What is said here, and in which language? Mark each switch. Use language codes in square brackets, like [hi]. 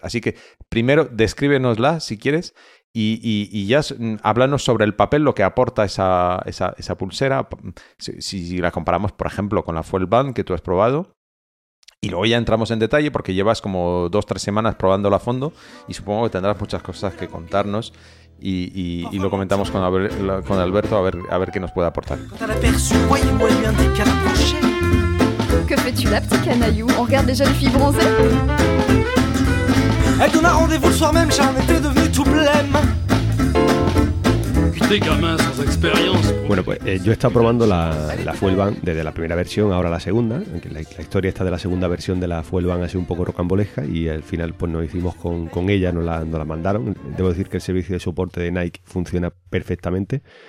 [es] Así que, primero, descríbenosla, si quieres, y ya háblanos sobre el papel, lo que aporta esa pulsera, si la comparamos, por ejemplo, con la Fuelband que tú has probado. Y luego ya entramos en detalle porque llevas como 2-3 semanas probándola a fondo y supongo que tendrás muchas cosas que contarnos. Y lo comentamos con Alberto a ver qué nos puede aportar. [fr] Que fais-tu là, petit canaillou? On regarde déjà les filles bronzées? Elle donna rendez-vous le soir même, j'en étais devenu tout blême. [es] Bueno, pues yo he estado probando la Fuelband desde la primera versión, ahora la segunda. La historia esta de la segunda versión de la Fuelband ha sido un poco rocamboleja y al final pues nos hicimos con ella, nos la mandaron. Debo decir que el servicio de soporte de Nike funciona perfectamente.